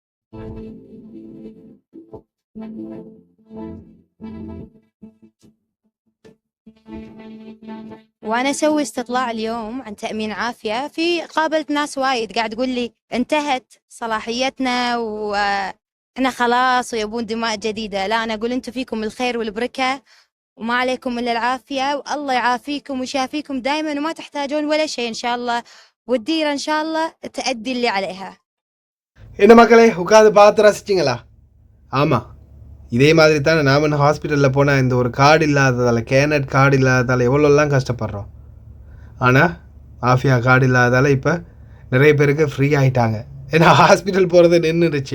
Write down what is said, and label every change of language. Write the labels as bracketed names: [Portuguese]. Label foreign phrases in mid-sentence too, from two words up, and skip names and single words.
[Arabic] وانا اسوي استطلاع اليوم عن تامين عافيه، في قابلت ناس وايد قاعد تقول لي انتهت صلاحيتنا واحنا خلاص ويبون دماء جديده. لا، انا اقول انتم فيكم الخير والبركه وما عليكم الا العافيه، والله يعافيكم ويشافيكم دائما وما تحتاجون ولا شيء ان شاء الله، والديره ان شاء الله تأدي اللي عليها. [Tamil] என்ன மக்களே உட்காந்து பார்த்து ரசிச்சிங்களா? ஆமாம், இதே மாதிரி தானே நாம் இன்னும் ஹாஸ்பிட்டலில் போனால் இந்த ஒரு கார்டு இல்லாததால், கேனட் கார்டு இல்லாததால் எவ்வளோலாம் கஷ்டப்படுறோம். ஆனால் ஆஃபியா கார்டு இல்லாததால் இப்போ நிறைய பேருக்கு ஃப்ரீ ஆகிட்டாங்க. ஏன்னா ஹாஸ்பிட்டல் போகிறது நின்றுடுச்சு.